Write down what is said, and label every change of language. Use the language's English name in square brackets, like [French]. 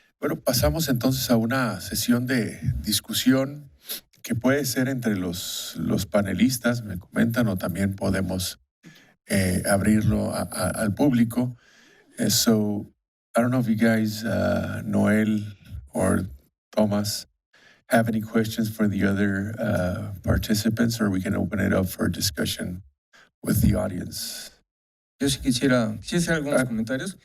[Spanish] Bueno, pasamos entonces a una sesión de discusión que puede ser entre los panelistas, me comentan, o también podemos abrirlo al público. [English] So, I don't know if you guys, Noel or Thomas, have any questions for the other participants, or we can open it up for discussion with the audience. [Spanish] Yo sí quisiera hacer algunos comentarios.